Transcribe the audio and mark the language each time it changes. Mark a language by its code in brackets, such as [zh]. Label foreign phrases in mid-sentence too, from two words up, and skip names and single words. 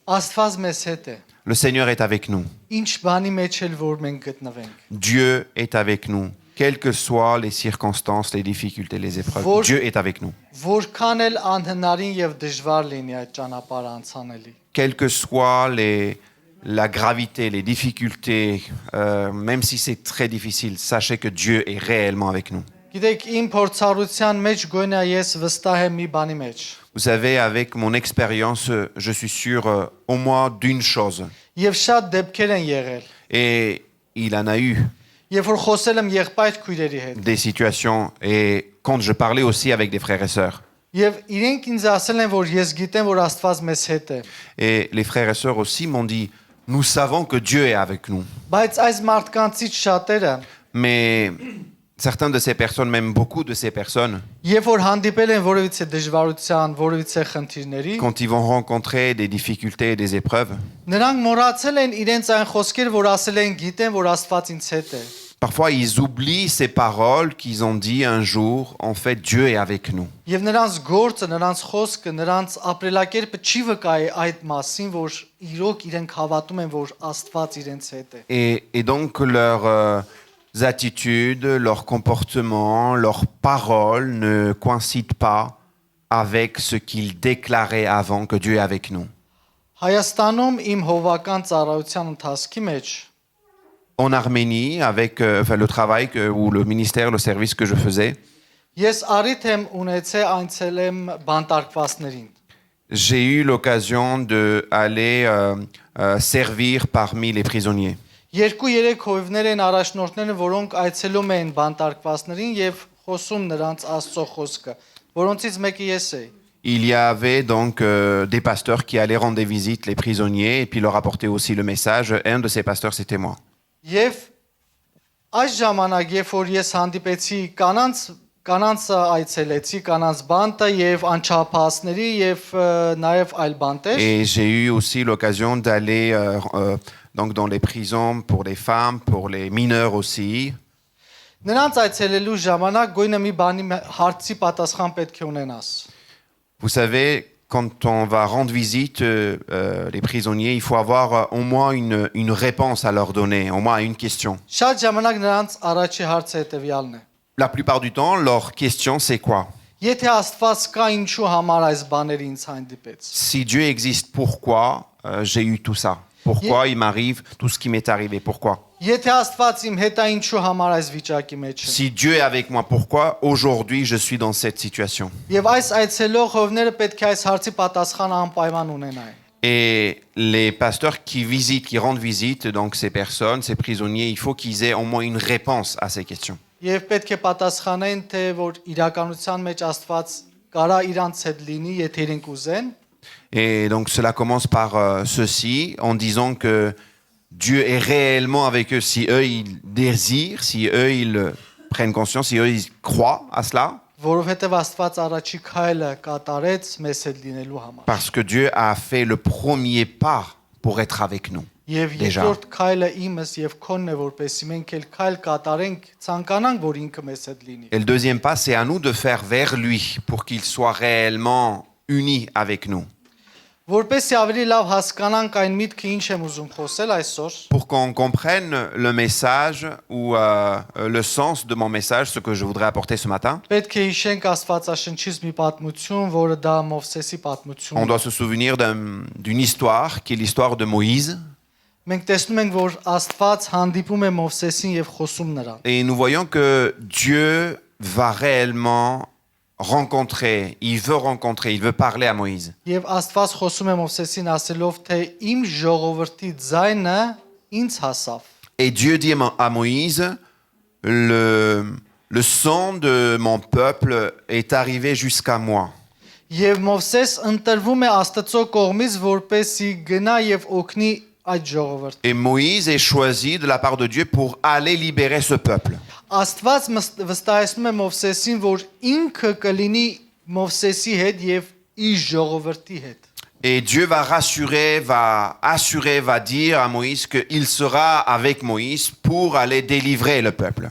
[hy] Աստված մեզ հետ է։ [fr] Le Seigneur est avec nous. [hy] Ինչ բանի մեջ էլ որ մենք գտնվենք։ [fr] Dieu est avec nous. Quelles que soient les circonstances, les difficultés, les épreuves, Dieu est avec nous. [hy] Որքան էլ անհնարին եւ դժվար լինի այդ ճանապարհը անցանելի։ [fr] Quelle que soit la gravité, les difficultés, même si c'est très difficile, sachez que Dieu est réellement avec nous. [hy] Գիտեք, իմ փորձառության մեջ գոնե ես վստահ եմ մի բանի մեջ։ [fr] Vous savez, avec mon expérience, je suis sûr au moins d'une chose. [hy] Եվ շատ դեպքեր են եղել։ [fr] Et il en a eu [hy] Երբ որ խոսել եմ եղբայր քույրերի հետ։ [fr] des situations. Et quand je parlais aussi avec des frères et sœurs. [hy] Եվ իրենք ինձ ասել են, որ ես գիտեմ, որ Աստված մեզ հետ է։ [fr] Et les frères et sœurs aussi m'ont dit, nous savons que Dieu est avec nous. [hy] Բայց այս մարդկանցից շատերը, [fr] Mais certaines de ces personnes, même beaucoup de ces personnes, [hy] երբ որ հանդիպել են որևիցե դժվարության, որևիցե խնդիրների, [fr] quand ils vont rencontrer des difficultés et des épreuves, [hy] նրանք մոռացել են իրենց այն խոսքերը, որ ասել են, գիտեմ, որ Աստված ինձ հետ է։ [fr] parfois ils oublient ces paroles qu'ils ont dit un jour, en fait Dieu est avec nous. [hy] Եվ նրանց գործը, նրանց խոսքը, նրանց ապրելակերպը չի վկայի այդ մասին, որ իրոք իրենք հավատում են, որ Աստված իրենց հետ է։ [fr] Et donc leurs attitudes, leur comportement, leurs paroles ne coïncident pas avec ce qu'ils déclaraient avant que Dieu est avec nous. [hy] Հայաստանում իմ հովական ծառայության ընթացքի մեջ [fr] En Arménie, avec le travail ou le ministère, le service que je faisais, [hy] ես առիթ եմ ունեցել այցել եմ բանտարկվածներին։ [fr] j'ai eu l'occasion d'aller servir parmi les prisonniers. [hy] 2-3 հովիվներ են առաջնորդները, որոնք այցելում են բանտարկվածներին եւ խոսում նրանց Աստծո խոսքը, որոնցից մեկը ես էի։ [fr] Il y avait donc des pasteurs qui allaient rendre des visites les prisonniers et puis leur apporter aussi le message. Un de ces pasteurs, c'était moi. [hy] Եվ այս ժամանակ, երբ որ ես հանդիպեցի կանանց այցելեցի, կանանց բանտը եւ անչափահասների եւ նաեւ այլ բանտեր։ [fr] Et j'ai eu aussi l'occasion d'aller donc dans les prisons pour les femmes, pour les mineurs aussi. [hy] Նրանց այցելելու ժամանակ գույնը մի բանի հարցի պատասխան պետք է ունենաս։ [fr] Vous savez, quand on va rendre visite les prisonniers, il faut avoir au moins une réponse à leur donner, au moins à une question. [hy] Շատ ժամանակ նրանց առաջի հարցը հետեւյալն է։ [fr] La plupart du temps, leur question, c'est quoi? [hy] Եթե Աստված կա, ինչու համար այս բաները ինձ հանդիպեց։ [fr] Si Dieu existe, pourquoi j'ai eu tout ça? Pourquoi il m'arrive tout ce qui m'est arrivé? Pourquoi? [hy] Եթե Աստված իմ հետ է, ինչու համար այս վիճակի մեջ է։ [fr] Si Dieu est avec moi, pourquoi aujourd'hui je suis dans cette situation? [hy] Եվ այս այցելող հովները պետք է այս հարցի պատասխանը անպայման ունենային։ [fr] Et les pasteurs qui visitent, qui rendent visite, donc ces personnes, ces prisonniers, il faut qu'ils aient au moins une réponse à ces questions. [hy] Եվ պետք է պատասխանեն, թե որ իրականության մեջ Աստված կարա իրանց հետ լինի, եթե իրենք ուզեն։ [fr] Et donc cela commence par ceci, en disant que Dieu est réellement avec eux si eux ils désirent, si eux ils prennent conscience, si eux ils croient à cela. [hy] Որովհետև Աստված առաջի քայլը կատարեց մեզ հետ լինելու համար։ [fr] Parce que Dieu a fait le premier pas pour être avec nous. [hy] Եվ [fr] Déjà. [hy] երկրորդ քայլը իմս եւ քոնն է, որպեսզի մենք էլ քայլ կատարենք, ցանկանանք, որ ինքը մեզ հետ լինի։ [fr] Et le deuxième pas, c'est à nous de faire vers lui pour qu'il soit réellement uni avec nous. [hy] Որպեսզի ավելի լավ հասկանանք այն միտքը, ինչ եմ ուզում խոսել այսօր։ [fr] Pour qu'on comprenne le message ou le sens de mon message, ce que je voudrais apporter ce matin, [hy] Պետք է հիշենք Աստվածաշնչից մի պատմություն, որը դա Մովսեսի պատմությունն [fr] on [hy] է։ [fr] doit se souvenir d'une histoire qui est l'histoire de Moïse. [hy] Մենք տեսնում ենք, որ Աստված հանդիպում է Մովսեսին եւ խոսում նրան։ [fr] Et nous voyons que Dieu va réellement rencontrer, il veut parler à Moïse. [hy] Եվ Աստված խոսում է Մովսեսին ասելով, թե իմ ժողովրդի ձայնը ինձ հասավ։ [fr] Et Dieu dit à Moïse, le son de mon peuple est arrivé jusqu'à moi. [hy] Եվ Մովսես ընտրվում է Աստծո կողմից, որպեսզի գնա եւ օգնի այդ ժողովրդին։ [fr] Et Moïse est choisi de la part de Dieu pour aller libérer ce peuple. [hy] Աստված վստահեցնում է Մովսեսին, որ ինքը կլինի Մովսեսի հետ եւ իր ժողովրդի հետ։ [fr] Et Dieu va rassurer, va assurer, va dire à Moïse qu'il sera avec Moïse pour aller délivrer le peuple.